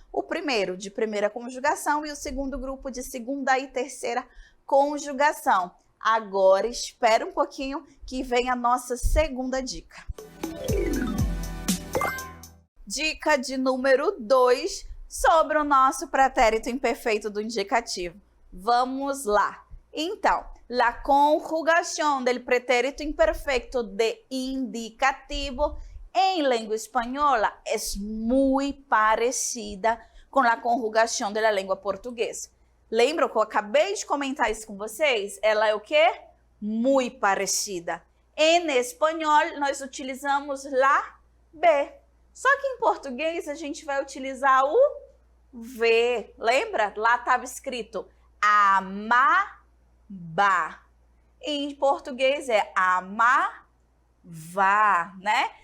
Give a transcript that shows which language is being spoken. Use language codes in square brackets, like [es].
[pt] O primeiro de primeira conjugação e o segundo grupo de segunda e terceira conjugação. Agora, espera um pouquinho que vem a nossa segunda dica. Dica de número 2 sobre o nosso pretérito imperfeito do indicativo. Vamos lá. Então, [es] la conjugación del pretérito imperfecto de indicativo en lengua española es muy parecida con la conjugación de la lengua portuguesa. [pt] Lembram que eu acabei de comentar isso com vocês? Ela é o quê? Muito parecida. Em espanhol, nós utilizamos la B. Só que em português, a gente vai utilizar o V. Lembra? Lá estava escrito amava. Em português é amava, né?